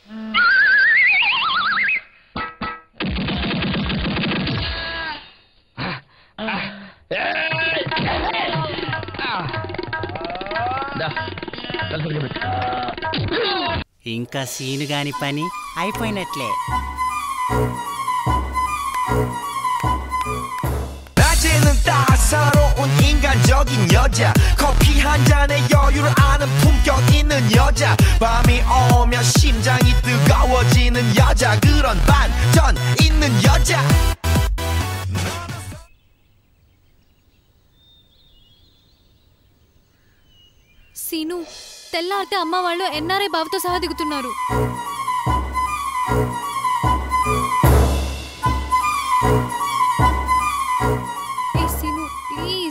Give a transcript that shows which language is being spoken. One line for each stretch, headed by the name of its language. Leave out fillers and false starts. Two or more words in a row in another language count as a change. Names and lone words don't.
Telugu: ఇంకా సీను గాని పని అయిపోయినట్లే.
Korean: 낮에는 따사로운 인간적인 여자 커피 한 잔에 여유를 아는 품격 있는 여자 밤이 오면 심장이 뜨거워지는 여자 그런 반전 있는 여자
Telugu: సీను, తెల్లారితే అమ్మ వాళ్ళు ఎన్ఆర్ఐ బాబుతో సహా దిగుతున్నారు. సీను ప్లీజ్.